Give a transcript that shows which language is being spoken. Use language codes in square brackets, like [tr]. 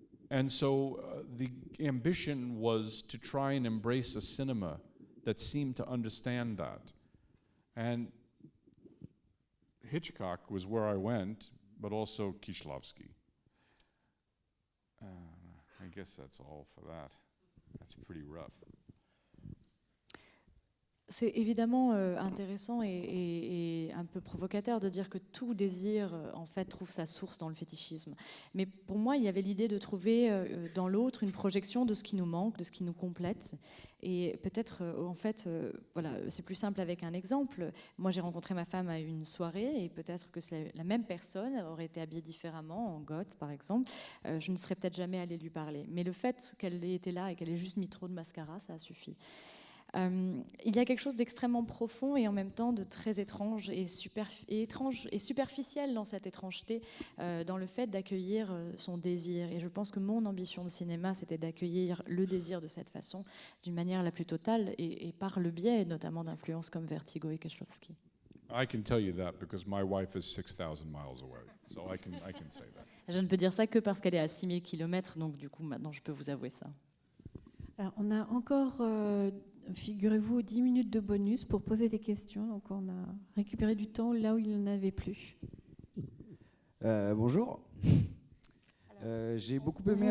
[en] And so the ambition was to try and embrace a cinema that seemed to understand that. And Hitchcock was where I went, but also Kieślowski. I guess that's all for that. That's pretty rough. [fr] C'est évidemment intéressant et un peu provocateur de dire que tout désir, en fait, trouve sa source dans le fétichisme. Mais pour moi, il y avait l'idée de trouver dans l'autre une projection de ce qui nous manque, de ce qui nous complète. Et peut-être, en fait, voilà, c'est plus simple avec un exemple. Moi, j'ai rencontré ma femme à une soirée et peut-être que la même personne aurait été habillée différemment, en goth, par exemple. Je ne serais peut-être jamais allée lui parler. Mais le fait qu'elle ait été là et qu'elle ait juste mis trop de mascara, ça a suffi. Il y a quelque chose d'extrêmement profond et en même temps de très étrange et superficiel dans cette étrangeté, dans le fait d'accueillir son désir. Et je pense que mon ambition de cinéma, c'était d'accueillir le désir de cette façon, d'une manière la plus totale et par le biais notamment d'influences comme Vertigo et Kieślowski. [en] I can tell you that because my wife is 6,000 miles away, so I can say that. [fr] Je ne peux dire ça que parce qu'elle est à 6000 km, donc du coup maintenant je peux vous avouer ça. Alors, on a encore, figurez-vous, 10 minutes de bonus pour poser des questions. Donc, on a récupéré du temps là où il n'en avait plus. Bonjour. J'ai beaucoup aimé